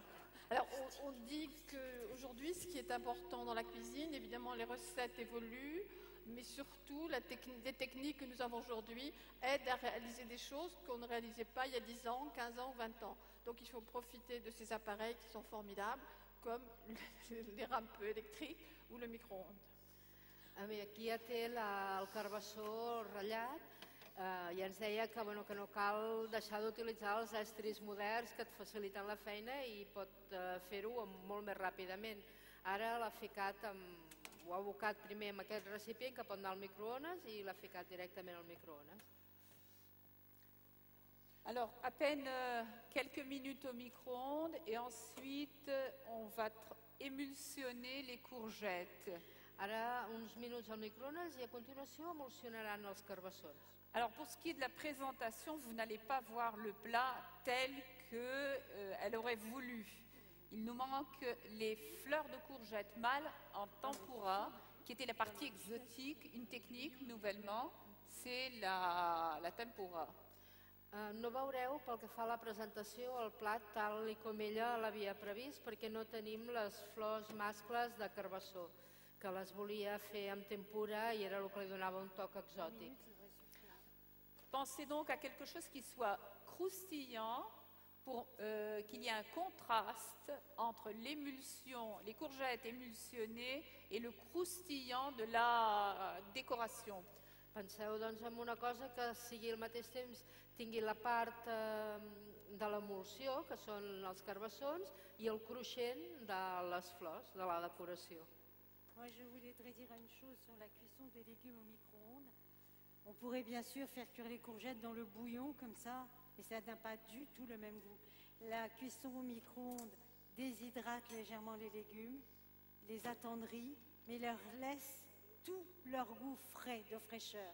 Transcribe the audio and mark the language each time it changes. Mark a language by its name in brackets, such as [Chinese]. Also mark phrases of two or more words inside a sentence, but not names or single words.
[French] Alors on dit qu'aujourd'hui, ce qui est important dans la cuisine, évidemment les recettes évoluent. mais surtout des techniques que nous avons aujourd'hui aident à réaliser des choses qu'on ne réalisait pas il y a 10 ans, 15 ans ou 20 ans. Donc il faut profiter de ces appareils qui sont formidables, comme les rampes électriques ou le micro-ondes. [Catalan] Aquí ja té el carbassó ratllat, ja ens deia que, bueno, que no cal deixar d'utilitzar els estris moderns que et faciliten la feina i pot fer-ho molt més ràpidament. Ara l'ha ficat, ho ha abocat primer en aquest recipient que pot anar al microones i l'ha ficat directament al microones. [French] Alors, à peine quelques minutes au micro-ondes et ensuite on va émulsionner les courgettes. [Catalan] Ara uns minuts al microones i a continuació emulsionaran els carbassons. [French] Alors, pour ce qui est de la présentation, vous n'allez pas voir le plat tel qu'elle aurait voulu. Il nous manque les fleurs de courgettes mâles en tempura, qui était la partie exotique, une technique nouvellement, c'est la tempura. [Catalan] No veureu, pel que fa a la presentació, el plat tal com ella l'havia previst, perquè no tenim les flors mascles de carbassó, que les volia fer amb tempura i era el que li donava un toc exòtic. [French] Pensez donc à quelque chose qui soit croustillant, pour qu'il y ait un contraste entre l'émulsion, les courgettes émulsionnées et le croustillant de la décoration. [Catalan] Penseu doncs en una cosa que sigui al mateix temps tingui la part de l'emulsió, que són els carbassons, i el cruixent de les flors, de la decoració. [French] Moi, je voudrais dire une chose sur la cuisson des légumes au micro-ondes. On pourrait bien sûr faire cuire les courgettes dans le bouillon comme ça, et ça n'a pas du tout le même goût. La cuisson au micro-ondes déshydrate légèrement les légumes, les attendrit, mais leur laisse tout leur goût frais, de fraîcheur.